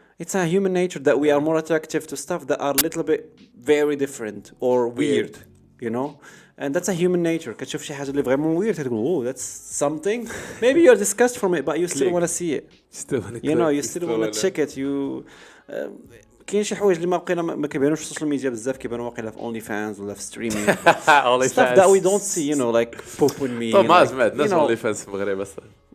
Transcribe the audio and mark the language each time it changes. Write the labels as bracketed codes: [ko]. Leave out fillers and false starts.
[en] It's a human nature that we are more attractive to stuff that are a little bit very different or weird. You know? And that's a human nature. [ar] كتشوف شي حاجة اللي [fr] vraiment [en] weird [ar] تقول [en] oh that's something. Maybe you're disgusted from it but you still want to see it. You still want to check it. [ar] كاين شي حوايج اللي ما كيبانوش في السوشيال ميديا بزاف كيبانوا واقيلا في only fans ولا في streaming. [en] Stuff that we don't see, like Poop with me. [ar] طب ما ناس only fans في المغرب اصلا.